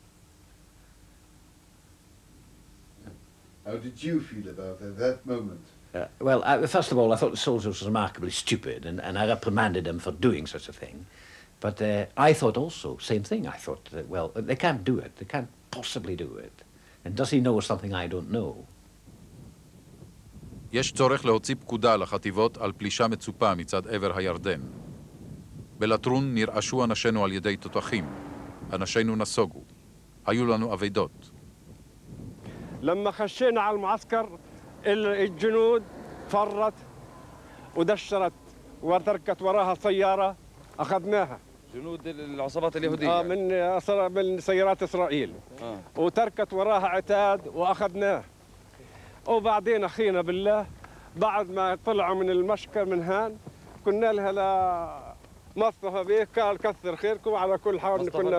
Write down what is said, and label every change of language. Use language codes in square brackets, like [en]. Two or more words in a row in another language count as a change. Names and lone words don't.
[en] How did you feel about it at that moment? Well, first of all, I thought the soldier was remarkably stupid, and I reprimanded him for doing such a thing. But I thought also, same thing. I thought, well, they can't do it. They can't possibly do it. And does he know something I don't know? [he] יש צורך להוציא פקודה לחטיבות על פלישה מצופה מצד עבר הירדן. בלטרון נרעשו אנשינו על ידי תותחים. אנשינו נסוגו. היו לנו אבדות. [ar] لما خشينا على المعسكر الجنود فرت ودشرت وتركت وراها سيارة أخذناها. جنود العصابات اليهودية. من سيارات إسرائيل. وتركت وراها عتاد وأخذناه. وبعدين أخينا بالله بعد ما طلعوا من المشكل من هان كنا لها لا مصطفى بيك قال كثر خيركم على كل حال كنا